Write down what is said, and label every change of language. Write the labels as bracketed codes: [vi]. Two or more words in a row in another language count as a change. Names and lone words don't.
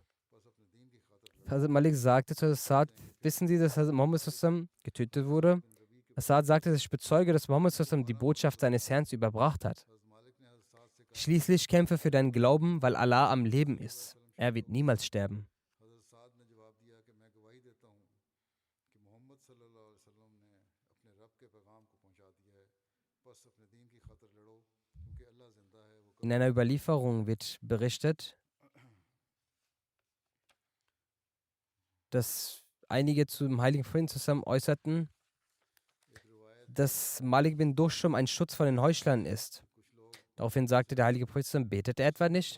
[de] Hazrat Malik sagte zu Hazrat Sa'd: Wissen Sie, dass Hazrat Muhammad getötet wurde? Sa'd sagte: Ich bezeuge, dass Muhammad die Botschaft seines Herrn überbracht hat. Schließlich kämpfe für deinen Glauben, weil Allah am Leben ist. Er wird niemals sterben. [ur] حضرت سعد نے جواب دیا کہ میں گواہی دیتا ہوں کہ محمد [ar] صلى الله عليه وسلم [ur] نے اپنے رب کے پیغام کو پہنچا دیا ہے بس اپنے دین کی خاطر لڑو کیونکہ اللہ زندہ ہے وہ [de] In einer Überlieferung wird berichtet, dass einige zum heiligen Propheten zusammen äußerten, dass Malik bin Duschum ein Schutz vor den Heuchlern ist. Daraufhin sagte der heilige Prophet zusammen, betet er etwa nicht?